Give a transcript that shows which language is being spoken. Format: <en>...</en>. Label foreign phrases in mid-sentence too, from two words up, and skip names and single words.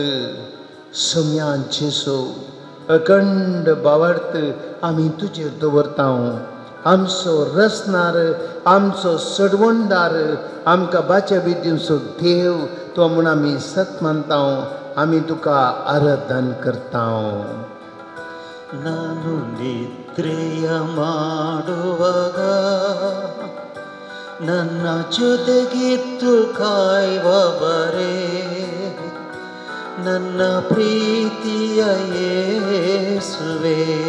<kok>सोम्या जेजू अखंड भावार्थ आमी तुजेर दवरता. आमचो रचणार, आमचो सडवणदार, आमकां बाच्या दिवचो देव तो म्हूण आमी सत मानता. आमी तुका आराधन करता.</kok> <kn>ನಾನು ನಿದ್ರೆಯ ಮಾಡುವಾಗ ನನ್ನ ಜೊತೆಗಿದ್ದು ಕಾಯುವವರೇ, ನನ್ನ ಪ್ರೀತಿಯ ಯೇಸುವೇ.</kn>